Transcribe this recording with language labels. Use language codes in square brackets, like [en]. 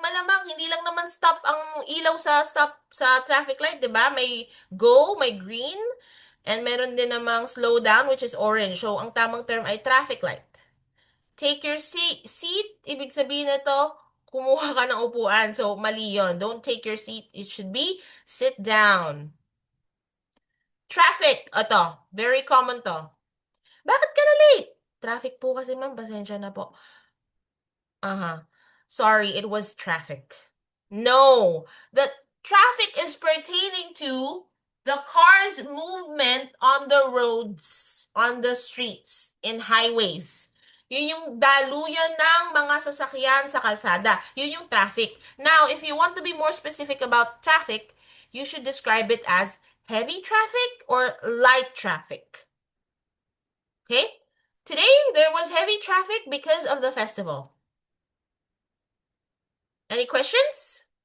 [tl] Malamang, hindi lang naman stop ang ilaw sa traffic light, di ba? [en] May go, may green, and [tl] meron din namang [en] slow down, which is orange. [tl] So, ang tamang term ay traffic light. [en] Take your seat, [tl] ibig sabihin nito, kumuha ka ng upuan. So, mali yun. [en] Don't take your seat. It should be sit down. Traffic. [tl] Ito, [en] very common [tl] to. Bakit ka na late? Traffic po kasi ma'am, pasensya na po. [en] Sorry, it was traffic. No, the traffic is pertaining to the car's movement on the roads, on the streets, in highways. [tl] Yun yung daluyan ng mga sasakyan sa kalsada. Yun yung traffic. [en] Now, if you want to be more specific about traffic, you should describe it as heavy traffic or light traffic. Okay? Today, there was heavy traffic because of the festival. Any questions?